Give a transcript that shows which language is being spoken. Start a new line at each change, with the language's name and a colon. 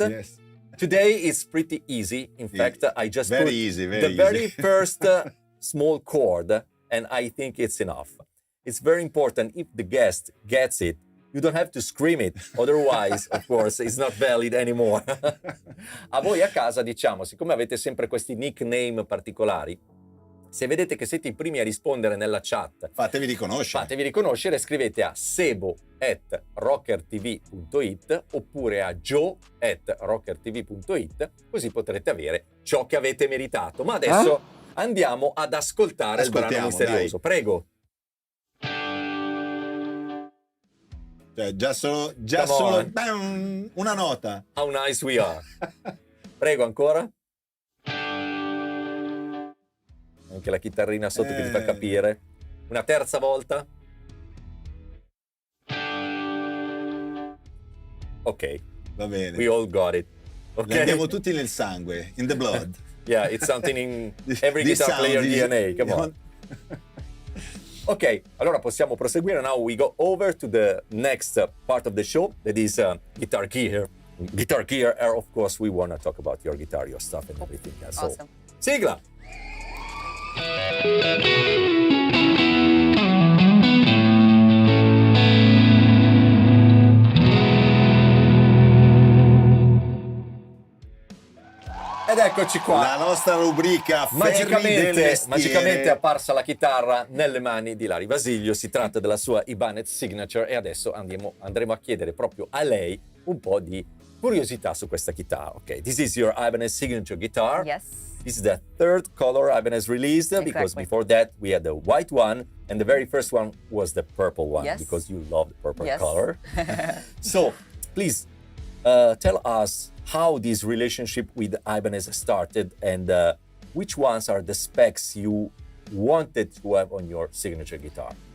English: Yes. Today is pretty easy. In fact, I just very put easy, very first small chord, and I think it's enough. It's very important if the guest gets it. You don't have to scream it, otherwise, of course, it's not valid anymore.
Italian: A voi a casa, diciamo, siccome avete sempre questi nickname particolari, se vedete che siete i primi a rispondere nella chat, Fatevi riconoscere. Scrivete a sebo@rockertv.it oppure a joe@rockertv.it, così potrete avere ciò che avete meritato. Ma adesso andiamo ad ascoltare il brano misterioso. Dai. Prego. Cioè, già solo una nota.
English: How nice we are.
Italian: Prego, ancora. Anche la chitarrina sotto che ti fa capire. Una terza volta. Ok. Va bene.
English: We all got it. Okay.
Italian: Andiamo tutti nel sangue,
English: in the blood. Yeah, it's something in every guitar player DNA. Come on.
Italian: Ok, allora possiamo proseguire.
English: Now we go over to the next part of the show, that is guitar gear. Guitar gear, and of course we want to talk about your guitar, your stuff and everything. Awesome.
Italian: So, sigla! Ed eccoci qua. La nostra rubrica magicamente è apparsa la chitarra nelle mani di Lari Basilio. Si tratta della sua Ibanez Signature e adesso andremo a chiedere proprio a lei un po' di curiosità su questa chitarra.
English: Ok, this is your Ibanez Signature guitar. Yes. This is the third color Ibanez released because before that we had the white one and the very first one was the purple one because you love the purple color. So please tell us how this relationship with Ibanez started and which ones are the specs you wanted to have on your signature guitar.